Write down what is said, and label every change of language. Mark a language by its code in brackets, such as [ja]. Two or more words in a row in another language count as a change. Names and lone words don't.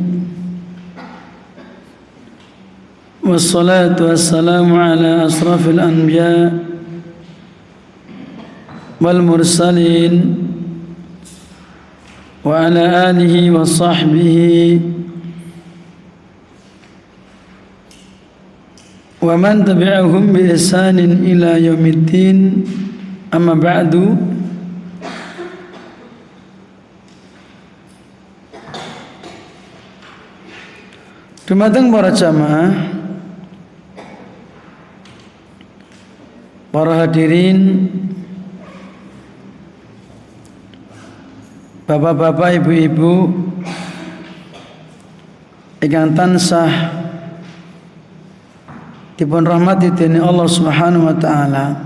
[ar] والصلاة والسلام على أشرف الأنبياء والمرسلين وعلى آله وصحبه ومن تبعهم بإحسان إلى يوم الدين. أما بعد. [jv] Dumateng para jamaah, para hadirin, bapak-bapak, ibu-ibu ingkang tansah dipun rahmati dening Allah [ar] سبحانه وتعالى.